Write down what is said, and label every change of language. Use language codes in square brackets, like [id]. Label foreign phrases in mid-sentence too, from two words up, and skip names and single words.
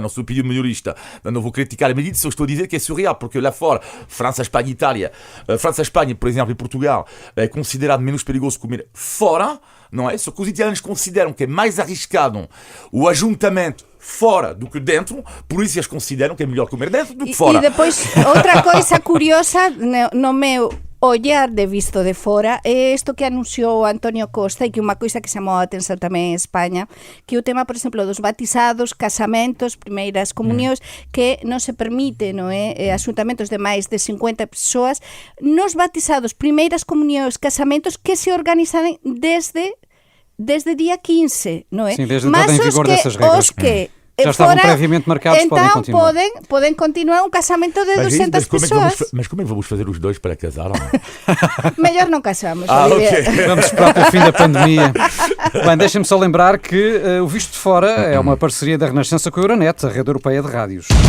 [pt] Não sou epidemiologista, não vou criticar a medida, só estou a dizer que é surreal, porque lá fora, França, Espanha, Itália, França, Espanha, por exemplo, e Portugal, é considerado menos perigoso comer fora, não é? Só que os italianos consideram que é mais arriscado o ajuntamento fora do que dentro, por isso eles consideram que é melhor comer dentro do que fora. E depois, outra coisa curiosa, [gl] no meu ollar de visto de fora é isto que anunciou Antonio Costa e que é unha coisa que chamou a atención tamén en España, que o tema, por exemplo, dos batizados, casamentos, primeiras comunións, que non se permite, non é, asuntamentos de máis de 50 persoas, nos batizados, primeiras comunións, casamentos que se organizan desde día 15, non é? [pt] Sim, desde a entrada em vigor dessas regras. Os que já estavam previamente marcados, podem então continuar. podem continuar um casamento de 200 pessoas. Mas como é que vamos fazer os dois para casar? Melhor não casamos. Ok. Vamos esperar pelo fim da pandemia. Bem, deixem-me só lembrar que o Visto de Fora é uma parceria da Renascença com a Euronet, a rede europeia de rádios.